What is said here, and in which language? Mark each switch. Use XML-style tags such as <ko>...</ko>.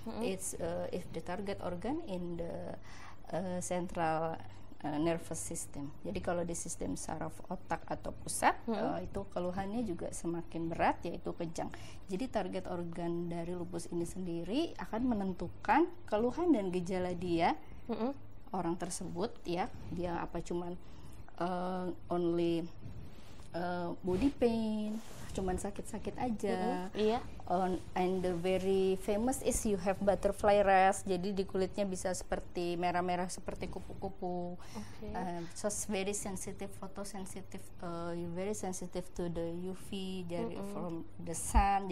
<en>It's if the target organ in the central nervous system.</en> <id>Jadi kalau di sistem saraf otak atau pusat itu keluhannya juga semakin berat, yaitu kejang. Jadi target organ dari lupus ini sendiri akan menentukan keluhan dan gejala dia orang tersebut, ya. Dia apa cuman</id> <en>only body pain,</en> <id>cuman sakit-sakit aja.</id> <en>And the very famous is you have butterfly rash.</en> <id>Jadi di kulitnya bisa seperti merah-merah seperti kupu-kupu.</id> <en>So very sensitive, photosensitive, very sensitive to the UV dari from the sun.</en>